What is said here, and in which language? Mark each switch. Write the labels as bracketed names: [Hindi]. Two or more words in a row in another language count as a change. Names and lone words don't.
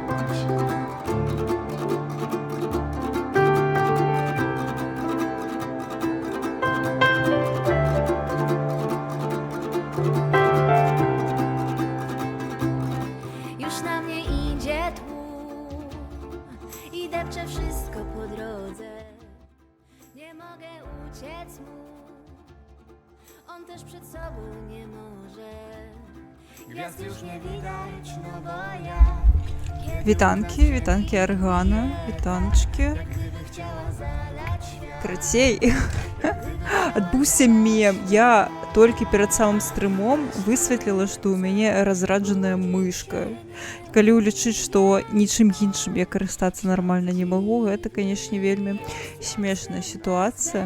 [Polish] Już na mnie idzie tłum i depcze wszystko po drodze. Nie mogę uciec mu, on też przed sobą nie może. Gwiazd już nie widać, no bo ja [Belarusian] Вітанки, Аргана, вітаночки. Карацей, адбыўся мем. Я толькі перад самым стрымом высветліла, што ў мяне разраджаная мышка. Калі ўлічыць, што нічым іншым я карыстацца нармальна не магу, гэта, канешне, вельмі смешная сітуацыя.